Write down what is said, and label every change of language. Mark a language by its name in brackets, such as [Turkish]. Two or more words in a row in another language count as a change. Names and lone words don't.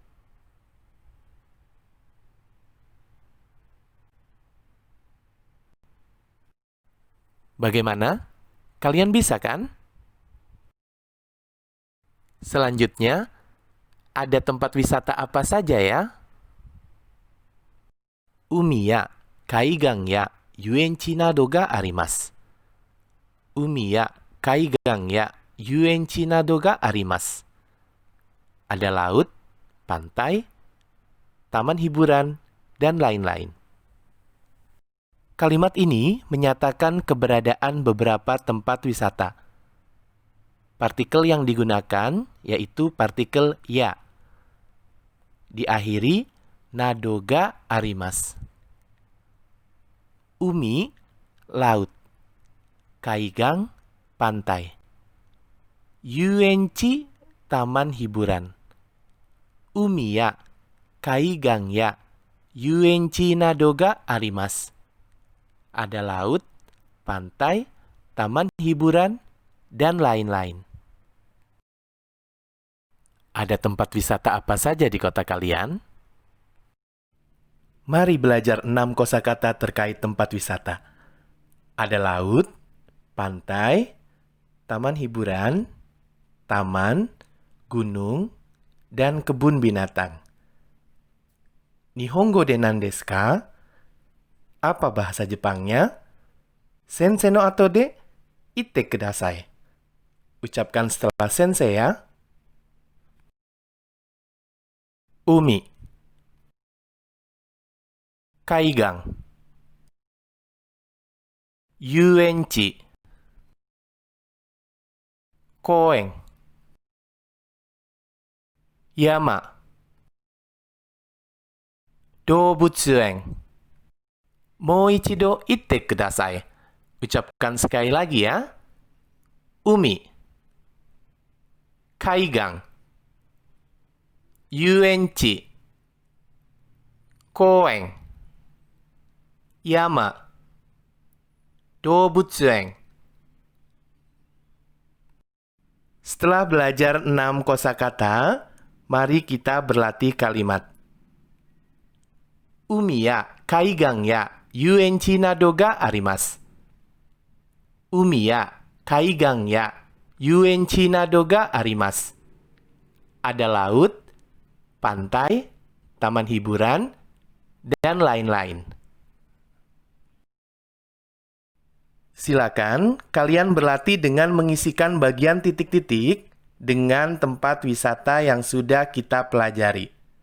[Indonesian] Bagaimana? Kalian bisa kan? Selanjutnya, ada tempat wisata apa saja ya? [Japanese] 海や、海岸や, 遊園地などがあります. 海や、海岸や, 遊園地などがあります. [Indonesian] Ada laut, pantai, taman hiburan, dan lain-lain. Kalimat ini menyatakan keberadaan beberapa tempat wisata. Partikel yang digunakan yaitu partikel ya. Diakhiri [Japanese] などがあります。海, [Indonesian] laut. Kaigang, pantai. Yuenchi, taman hiburan. [Japanese] 海や海岸や遊園地などがあります. [Indonesian] Ada laut, pantai, taman hiburan, dan lain-lain. Ada tempat wisata apa saja di kota kalian? Mari belajar 6 kosakata terkait tempat wisata. Ada laut, pantai, taman hiburan, taman, gunung, dan kebun binatang. [Japanese] 日本語で何ですか? [Indonesian] Apa bahasa Jepangnya? [Japanese] 先生の後で言ってください. [Indonesian] Ucapkan setelah sensei ya. [Japanese] 海、海岸、遊園地、公園、山、動物園. もう一度言ってください. [Indonesian] Ucapkan sekali lagi ya. [Japanese] 海、海岸、遊園地、公園、山、動物園. [Indonesian] Setelah belajar 6 kosakata, mari kita berlatih kalimat. [Japanese] 海や海岸や遊園地などがあります. 海や海岸や遊園地などがあります. [Indonesian] Ada laut, pantai, taman hiburan, dan lain-lain. Silakan kalian berlatih dengan mengisikan bagian titik-titik dengan tempat wisata yang sudah kita pelajari.